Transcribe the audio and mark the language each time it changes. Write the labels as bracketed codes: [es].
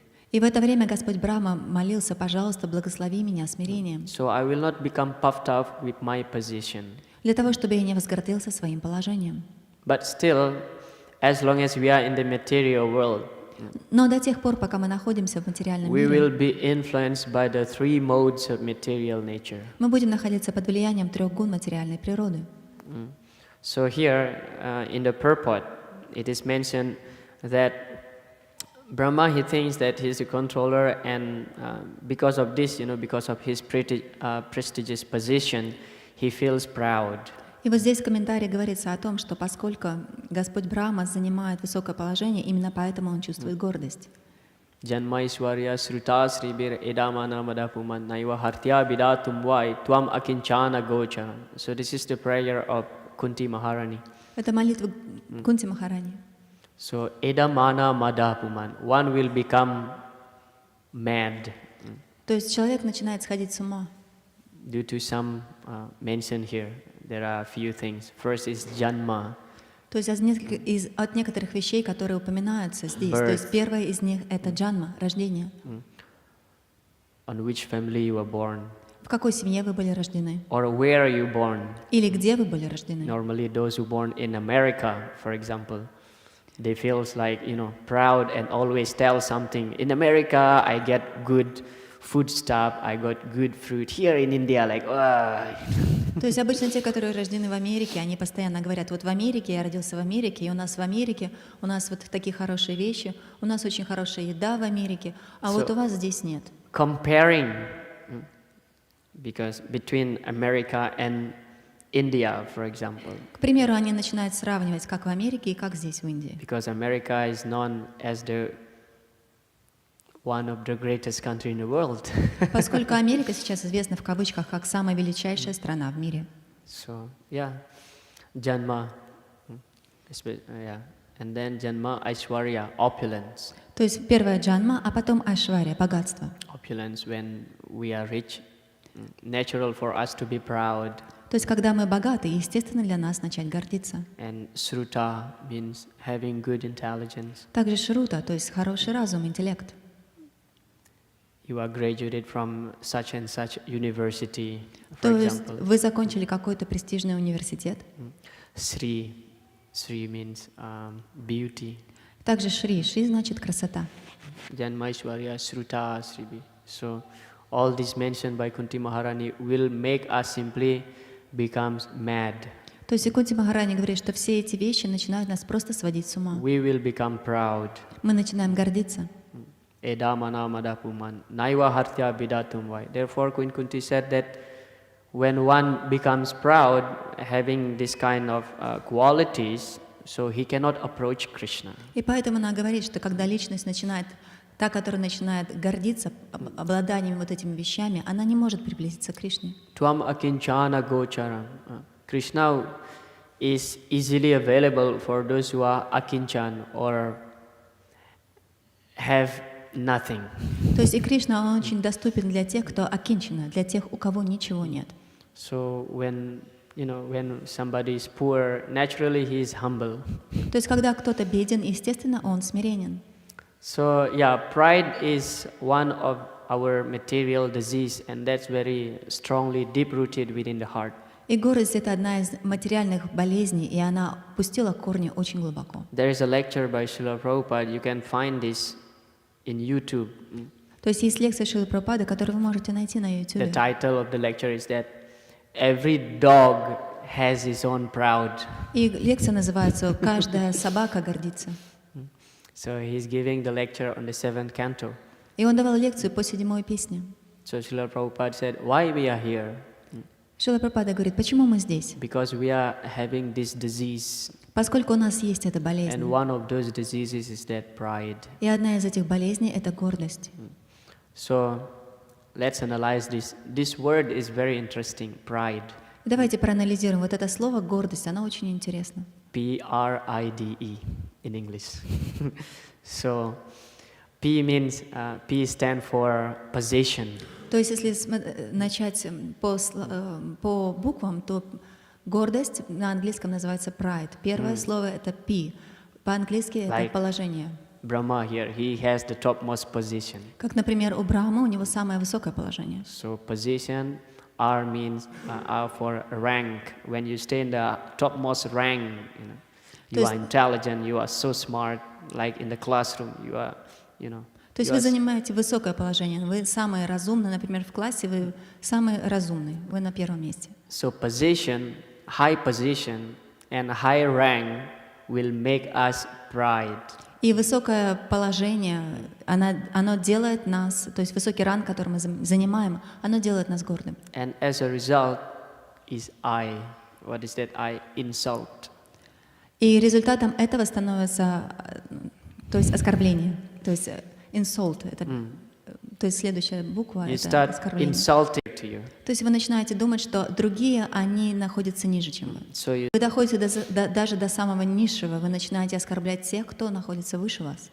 [ru] И в это время Господь Брахма молился: «Пожалуйста, благослови меня смирением». [en] So I will not become puffed up with my position. [ru] Для того, чтобы я не возгордился своим положением. [en] But still, as long as we are in the material world, [ru] Но до тех пор, пока мы находимся в материальном [en] we will [ru] мире, [en] be influenced by the three modes of material nature. [ru] мы будем находиться под влиянием трех гун материальной природы. [en] So here, in the purport, it is mentioned that Brahma, he thinks that he is a controller, and because of this, because of his prestigious position, he feels proud. [ru] И вот здесь в комментарии говорится о том, что поскольку Господь Брахма занимает высокое положение, именно поэтому он чувствует гордость. [sa] Janma Ishwarya Sruta Sribir Edamana Madapuman Naiva Hartya Bidatum Vai Tuam Akinchana Gocharam. [en] So this is the prayer of Kunti Maharani. [ru] Это молитва Кунти Махарани. [en] So [sa] Edamana Madapuman, [en] one will become mad. [ru] То есть человек начинает сходить с ума. [en] Due to some mention here, there are a few things. First is Janma. [ru] То есть от некоторых вещей, которые упоминаются здесь. [en] Birth. [ru] То есть первое из них — это джанма, рождение. [en] On which family you were born, [ru] В какой семье вы были рождены? [en] or where are you born. [ru] Или где вы были рождены? [en] Normally those who born in America, for example, they feels like, proud and always tell something. In America, I get good food stuff, I got good fruit. Here in India, like, [ru] То есть обычно те, которые рождены в Америке, они постоянно говорят: вот в Америке, я родился в Америке, и у нас в Америке, у нас вот такие хорошие вещи, у нас очень хорошая еда в Америке, а вот у вас здесь нет. [en] comparing, because between America and India, for example, [ru] К примеру, они начинают сравнивать, как в Америке и как здесь, в Индии. [en] because America is known as the one of the greatest country in the world. [ru] Поскольку Америка сейчас известна в кавычках как самая величайшая страна в мире. [en] So, yeah, Janma, and then Janma Aishwarya, opulence. [ru] То есть первое джанма, а потом айшвария, богатство. [en] Opulence, when we are rich, natural for us to be proud. [ru] То есть когда мы богаты, естественно для нас начать гордиться. [en] And Sruta means having good intelligence. [ru] Также шрута, то есть хороший разум, интеллект. [en] You are graduated from such and such university, for [ru] То есть [en] example. [ru] вы закончили какой-то престижный университет. [en] Sri means beauty. [ru] Также шри значит красота. [sa] Janmaishwarya, Sruta, Sribi. [en] So all this mentioned by Kunti Maharani will make us simply becomes mad. [ru] То есть Кунти Махарани говорит, что все эти вещи начинают нас просто сводить с ума. [en] We will become proud. [ru] Мы начинаем гордиться. [sa] Edamana madapuman naiva hartya bidatum vai. [en] Therefore, Queen Kunti said that when one becomes proud, having this kind of qualities, so he cannot approach Krishna. [ru] И поэтому она говорит, что когда личность начинает, та, которая начинает гордиться обладанием вот этими вещами, она не может приблизиться к Кришне. [sa] Tuam akinchana gocharam. [en] Krishna is easily available for those who are akinchan or have nothing. [ru] То есть и Кришна, он очень доступен для тех, кто акинчана, для тех, у кого ничего нет. [en] So when somebody is poor, naturally he is humble. [ru] То есть когда кто-то беден, естественно, он смиренен. [en] So yeah, pride is one of our material disease, and that's very strongly deep-rooted within the heart. [ru] И гордость — это одна из материальных болезней, и она пустила корни очень глубоко. [en] There is a lecture by Srila Prabhupada, you can find this in YouTube. [ru] То есть есть лекция Шрилы Прабхупады, которую вы можете найти на [en] The [ru] YouTube. [en] title of the lecture is that every dog has his own proud. [ru] И лекция называется «Каждая собака гордится». [en] So he's giving the lecture on the 7th canto. [ru] И он давал лекцию по 7-й песне. [en] So Srila Prabhupada said, why we are here? [ru] Шрила Прабхупада говорит, почему мы здесь? [en] Because we are having this disease. [ru] Поскольку у нас есть эта болезнь. [en] And one of those diseases is that pride. [ru] И одна из этих болезней — это гордость. [en] So let's analyze this. This word is very interesting, pride. [ru] И давайте проанализируем вот это слово «гордость», оно очень интересно. [en] P-R-I-D-E in English. So P means, P stands for possession. [ru] То есть если начать по буквам, то гордость на английском называется pride. Первое слово — это P. По-английски это положение. [en] Brahma here, he has the topmost position. [ru] Как, например, у Брахмы, у него самое высокое положение. [en] So position, R means R for rank. When you stay in the topmost rank, You are intelligent, you are so smart, like in the classroom, you are, you know. [ru] То есть вы занимаете высокое положение, вы самые разумные, например, в классе вы самые разумные, вы на первом месте. [en] So position, high position and high rank will make us pride. [ru] И высокое положение, оно делает нас, то есть высокий ранг, который мы занимаем, оно делает нас гордым. [en] And as a result is what is that? Insult. [ru] И результатом этого становится, то есть оскорбление, то есть insult, это, то есть следующая буква [en] You [ru] это [en] start [ru] оскорбление. [en] insulting to you. [ru] То есть вы начинаете думать, что другие, они находятся ниже, чем вы. [en] So [ru] Вы доходите даже до самого низшего, вы начинаете оскорблять тех, кто находится выше вас,